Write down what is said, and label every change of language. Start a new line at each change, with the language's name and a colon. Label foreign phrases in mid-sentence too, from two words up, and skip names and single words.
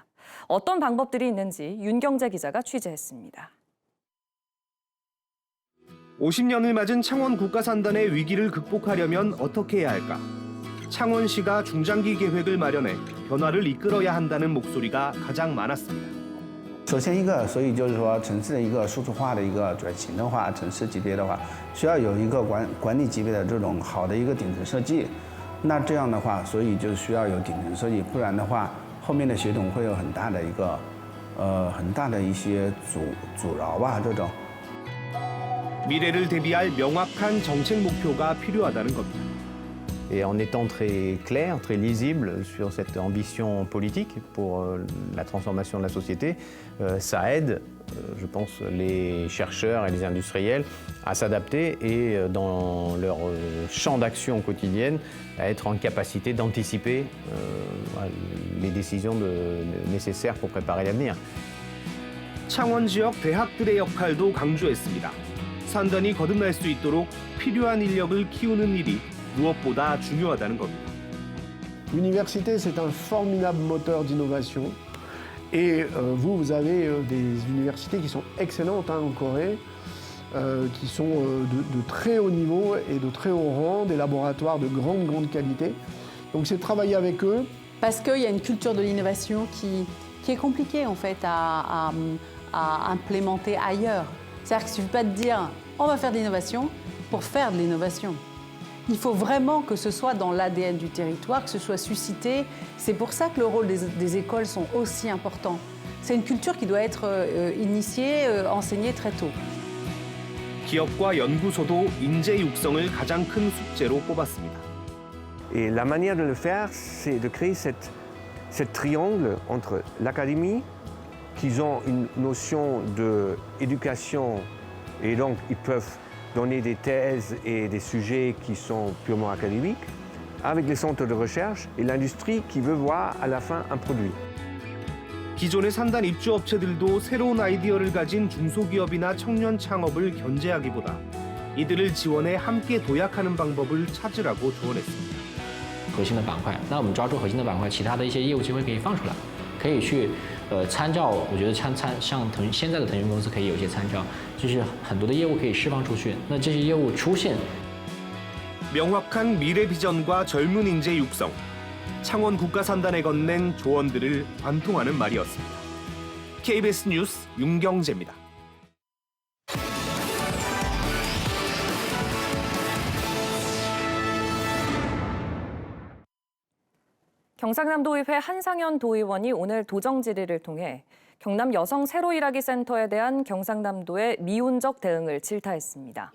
Korean: 어떤 방법들이 있는지 윤경재 기자가 취재했습니다. 50년을 맞은 창원 국가산단의 위기를 극복하려면 어떻게 해야 할까? 창원시가 중장기 계획을 마련해 변화를 이끌어야 한다는 목소리가 가장 많았습니다.
Chinese: 首先一个，所以就是说城市的一个数字化的一个转型的话，城市级别的话，需要有一个管理级别的这种好的一个顶层设计。那这样的话，所以就需要有顶层设计，不然的话，后面的系统会有很大的一些阻挠吧，这种。
Korean: 미래를 대비할 명확한 정책 목표가 필요하다는 겁니다.
French: Et en étant très clair, très lisible sur cette ambition politique pour la transformation de la société, ça aide, je pense, les chercheurs et les industriels à s'adapter et dans leur champ d'action quotidienne à être en capacité d'anticiper les décisions nécessaires pour préparer l'avenir.
Korean: 창원 지역 대학들의 역할도 강조했습니다. 산단이 거듭날 수 있도록 필요한 인력을 키우는 일이 무엇보다 중요하다는 겁니다.
French: L'université, c'est un formidable moteur d'innovation. Et vous avez des universités qui sont excellentes en Corée, qui sont de très haut niveau et de très haut rang, des laboratoires de grande qualité. Donc c'est de travailler avec eux. Parce qu'il y a une culture de l'innovation qui est compliquée en fait à implémenter ailleurs. C'est-à-dire qu'il ne suffit pas de dire on va faire de l'innovation pour faire de l'innovation. Il faut vraiment que ce soit dans l'ADN du territoire, que ce soit suscité. C'est pour ça que le rôle des écoles sont aussi importants. C'est une culture qui doit être initiée, enseignée très tôt.
Korean: 기업과 연구소도 인재 육성을 가장 큰 숙제로 꼽았습니다.
French: Et la manière de le faire, c'est de créer ce triangle entre l'académie, qui ont une notion d'éducation et donc ils peuvent donner des thèses et des sujets qui sont purement académiques, avec les centres de recherche et l'industrie qui veut voir à la fin un produit.
Korean: 기존의 산단 입주 업체들도 새로운 아이디어를 가진 중소기업이나 청년 창업을 견제하기보다 이들을 지원해 함께 도약하는 방법을 찾으라고 조언했습니다.
Chinese: 核心的板块，那我们抓住核心的板块，其他的一些业务机会可以放出来，可以去参照。我觉得像现在的腾讯公司可以有一些参照，就是很多的业务可以释放出去。那这些业务出现，
Korean: 명확한 미래 비전과 젊은 인재 육성, 창원 국가산단에 건넨 조언들을 관통하는 말이었습니다. KBS 뉴스 윤경재입니다. 경상남도의회 한상현 도의원이 오늘 도정 질의를 통해 경남 여성 새로 일하기 센터에 대한 경상남도의 미온적 대응을 질타했습니다.